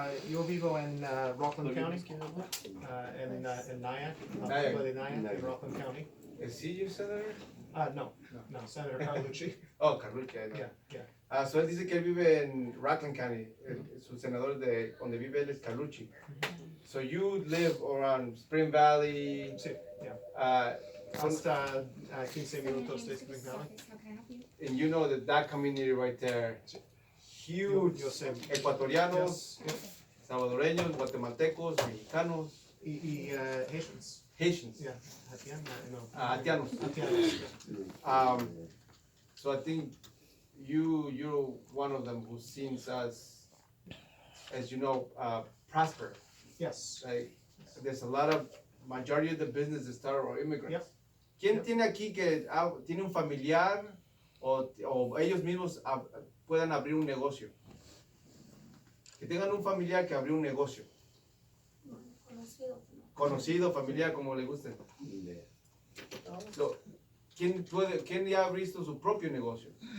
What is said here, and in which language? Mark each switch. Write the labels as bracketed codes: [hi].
[es] Yo vivo en Rockland County, en Nyack, Nyack. de Nyack, en Rockland County. ¿El Senior Center? [en] No, Senator Carlucci. Oh, Carlucci, I know. Yeah. [es] So él dice que él vive en Rockland County. Su senador de donde vive él es Carlucci. [en] So you live around Spring Valley. [es] Sí, yeah. Son- Hasta 15 minutos de Spring Valley. [en] How can I help you? and you know that community right there, huge [es] Yo sé. ecuatorianos, [en] Yes. [es] salvadoreños, guatemaltecos, mexicanos, Y Haitians. [en] Haitians, Yeah. Haitian, no. [es] Haitianos. Haitianos, yeah. [en] So I think you're one of them who sees us, as you know, prosper. Yes. Like, there's a lot of, majority of the businesses start are immigrants. Yep. [es] ¿Quién [en] Yep. [es] tiene aquí que tiene un familiar o ellos mismos puedan abrir un negocio? Que tengan un familiar que abrió un negocio. Conocido, familiar, como le guste. So, ¿quién ya ha visto su propio negocio?